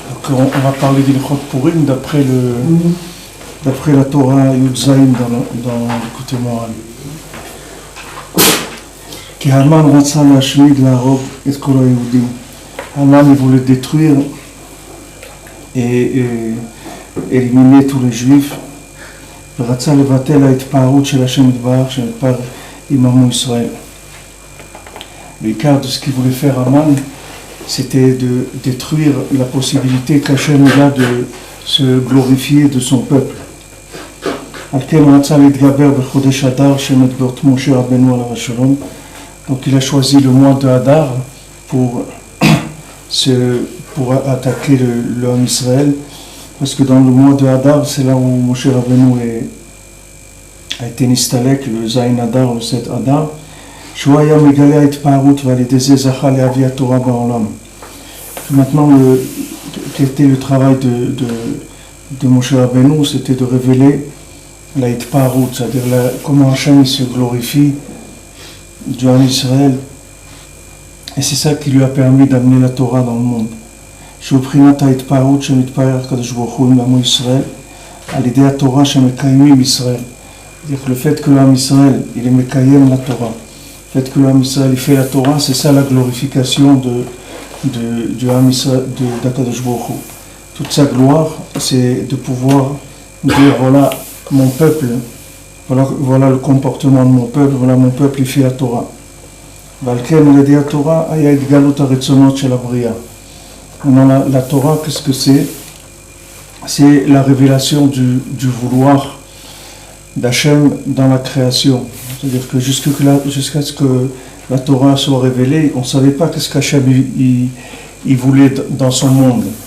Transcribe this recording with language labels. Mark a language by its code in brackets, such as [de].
[fr] On va parler d'Ilchot Purim d'après la Torah Yud Zayin dans l'écoute moral. [he] Ki Haman ratza lashmid lahog et kol haYehudim. [fr] Haman il voulait détruire et éliminer tous les Juifs. [he] ורצה לבטל ההתפארות של השם יתברך שנתפאר עם עמו ישראל. [fr] L'écart de ce qu'il voulait faire Haman, c'était de détruire la possibilité qu'Hachem a de se glorifier de son peuple. [he] על כן רצה להתגבר בחודש אדר שמדברת משה רבנו עליו השלום. [fr] Donc il a choisi le mois de Hadar pour attaquer le Ham Israël, parce que dans le mois de Hadar, c'est là où Moshe Rabbeinu a été nistalek, le Zayin Hadar, le 7 Hadar. [he] שהוא היה מגלה ההתפארות ועל ידי זה זכה להביא התורה בעולם. [fr] Maintenant, quel était le travail de Moshe Rabbeinu, c'était de révéler la hitparut, c'est-à-dire comment Hachem se glorifie du Ham Israël, et c'est ça qui lui a permis d'amener la Torah dans le monde. [he] שהוא בחינת ההתפארות שמתפאר הקדוש ברוך הוא עם עמו ישראל על ידי התורה שמקיימים ישראל. [fr] c'est-à-dire que le fait que l'Am Israël il est מקיים la Torah, le fait que l'Am Israël il fait la Torah, c'est ça la glorification du Am Israël, d'Akadosh Baruch Hu. Toute sa gloire, c'est de pouvoir dire voilà mon peuple, voilà le comportement de mon peuple, voilà mon peuple il fait la Torah. [he] ועל כן על ידי התורה היה התגלות הרצונות של הבריאה. [fr] Maintenant, la Torah, qu'est-ce que c'est? C'est la révélation du vouloir d'Hachem dans la création. C'est-à-dire que jusqu'à ce que la Torah soit révélée, on ne savait pas qu'est-ce qu'Hachem il voulait dans son monde.